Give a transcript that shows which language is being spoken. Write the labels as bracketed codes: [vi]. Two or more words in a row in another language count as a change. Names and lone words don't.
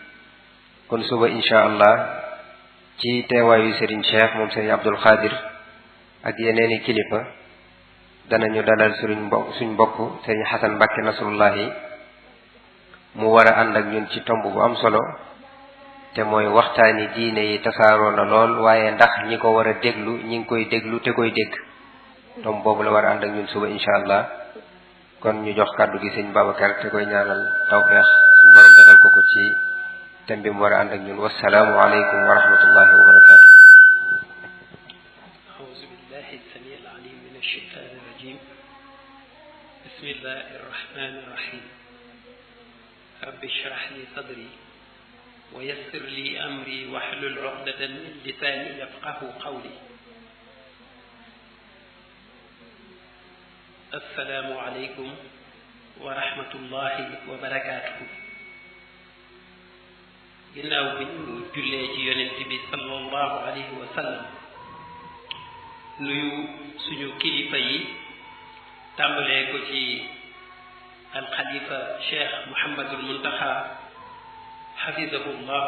[wo] kon suba [ar] إن شاء الله [wo] ci teewaayu sëriñ Cheikh moom sëriñ Abdul Xaadir ak yeneeni kilifa danañu dalal suñ mbokk sëriñ Xasan Mbàkke Nasrullahi mu war a ànd ak ñun ci tomb bu am solo te mooy waxtaani diine yi tasaaroo na lool waaye ndax ñi ko war a déglu ñi ngi koy déglu te koy dégg tomb boobu la war a ànd ak ñun suba [ar] إن شاء الله. [wo] kon ñu jox kàddu gi sëñ Babacar te koy ñaanal tawfeex suñu borom defal ko ci thème bi mu war a ànd ak ñun. [ar] والسلام عليكم ورحمة الله وبركاته. أعوذ بالله السميع العليم من الشيطان الرجيم بسم الله الرحمن الرحيم رب اشرح لي صدري ويسر لي أمري واحلل عقدة من لساني يفقه قولي السلام عليكم ورحمة الله وبركاته [wo] ginnaaw bi ñu jullee ci yonent bi [ar] صلى الله عليه وسلم [wo] nuyu suñu kilifa yi tàmbalee ko ci alxalifa cheikh Mouhamadul Muntaxa [ar] حفظه الله